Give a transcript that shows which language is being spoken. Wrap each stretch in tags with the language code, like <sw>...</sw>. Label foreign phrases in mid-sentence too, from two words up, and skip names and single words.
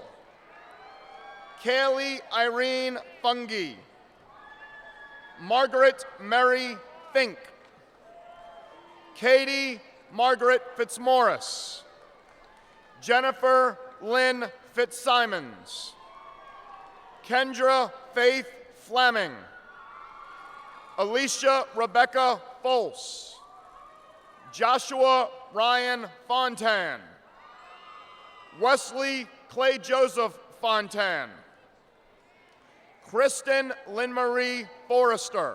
<en>Kaylee Irene Fungi. Margaret Mary Fink. Katie Margaret Fitzmaurice. Jennifer Lynn Fitzsimons. Kendra Faith Fleming. Alicia Rebecca Folse. Joshua Ryan Fontan. Wesley Clay Joseph Fontan. Kristen Lynn Marie Forrester.</en>